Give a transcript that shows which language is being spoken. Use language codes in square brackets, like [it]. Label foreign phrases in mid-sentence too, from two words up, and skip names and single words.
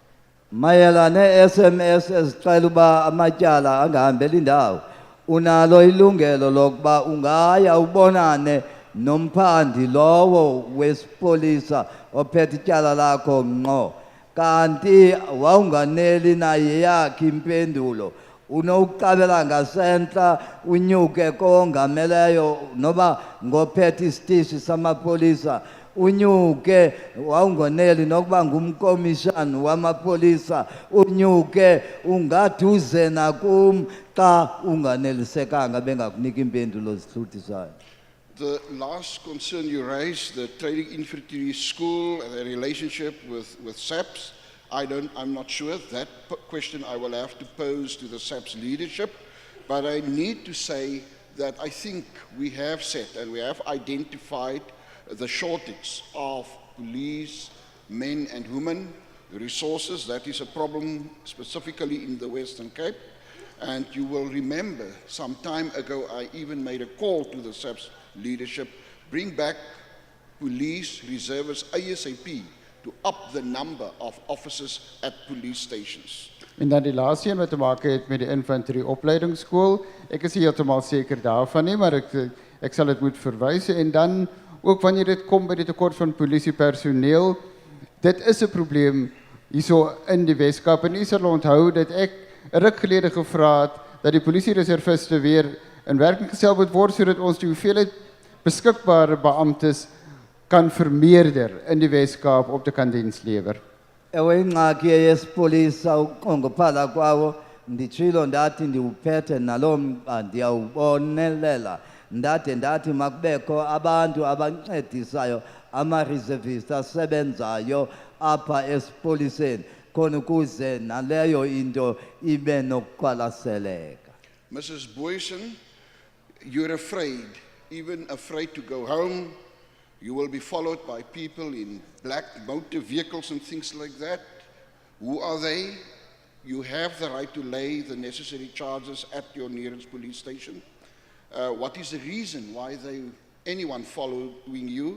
[xh] Mayelana SMS ezixela uba amatyala angahambeli indawo, unalo ilungelo lokuba ungaya ubonane nomphandi lowo wesipolisa ophethe ityala lakho ngqo, kanti wawunganeli naye yakhe impendulo, unowuqabela ngasentla unyuke kongameleyo noba ngophethe isitishi samapolisa, unyuke wawungoneli nokuba ngumkomishani wamapolisa, unyuke ungaduze nakum xa unganelisekanga bengakunika impendulo zihluthisayo. [en] The last concern you raised, the Training Infantry School and the relationship with SAPS, I'm not sure. That question I will have to pose to the SAPS leadership. But I need to say that I think we have set and we have identified the shortage of police, men and women, resources. That is a problem specifically in the Western Cape. And you will remember some time ago I even made a call to the SAPS leadership, bring back police reservists ASAP to up the number of officers at police stations. [af] En dan die laaste een wat te maak het met die infanterie opleidingsskool. Ek is nie heeltemal seker daarvan nie, maar ek sal dit moet verwys. En dan ook wanneer dit kom by die tekort van polisiepersoneel, dit is 'n probleem hierso in die Weskaap. En u sal onthou dat ek 'n ruk gelede gevra het dat die polisiereserviste weer in werking gestel moet word sodat ons die hoeveelheid beskikbare beamptes kan vermeerder in die Weskaap om te kan diens lewer. [xh] Ewe ingxaki yesipolisa ukunqongophala kwawo, nditshilo ndathi ndiwuphethe nalo mba ndiyawubonelela, ndathi makubekho abantu abancedisayo, ama-reservist asebenzayo apha esipoliseni khona ukuze naleyo into ibe nokuqwalaseleka. [en] Mrs. Boyson, you're afraid even afraid to go home. You will be followed by people in black motor vehicles and things like that. Who are they? You have the right to lay the necessary charges at your nearest police station. What is the reason why anyone following you?